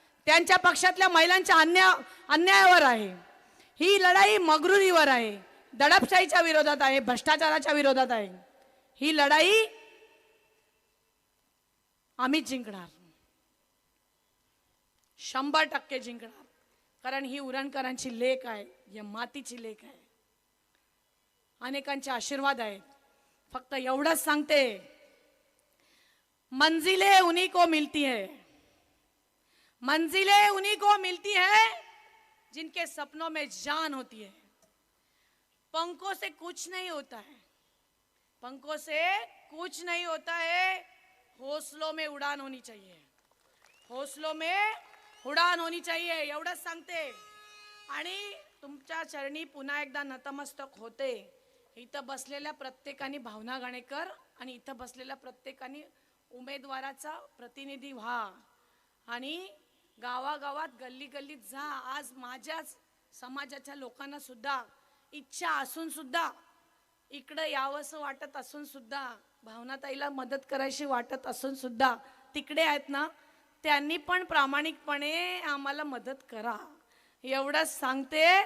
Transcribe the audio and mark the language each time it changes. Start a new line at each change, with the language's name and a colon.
Marathi: त्यांच्या पक्षातल्या महिलांच्या अन्यायावर आहे. ही लढाई मगरुरीवर आहे, दडपशाहीच्या विरोधात आहे, भ्रष्टाचाराच्या विरोधात आहे. ही लढाई आम्हीच जिंकणार, 100% जिंकणार. कारण ही उरणकरांची लेक आहे, या मातीची लेक आहे, अनेकांचे आशीर्वाद आहेत. फक्त एवढंच सांगते,
Hindi: मंजिलें उन्हीं को मिलती है, मंजिलें उन्हीं को मिलती है जिनके सपनों में जान होती है. पंखों से कुछ नहीं होता है, पंखों से कुछ नहीं होता है. हौसलों में उड़ान होनी चाहिए, हौसलों में उड़ान होनी चाहिए.
Marathi: एवढंच सांगते. आणि तुमच्या चरणी पुन्हा एकदा नतमस्तक होते. इथं बसलेल्या प्रत्येकाने, भावना गणेकर आणि इथं बसलेल्या प्रत्येकाने उमेदवाराचा प्रतिनिधी व्हा आणि गावागावात, गल्ली गल्लीत जा. आज माझ्याच समाजाच्या लोकांना सुद्धा इच्छा असून सुद्धा, इकडं यावंसं वाटत असून सुद्धा, भावनाताईला मदत करायची वाटत असून सुद्धा तिकडे आहेत ना, त्यांनी पण प्रामाणिकपणे आम्हाला मदत करा, एवढंच सांगते.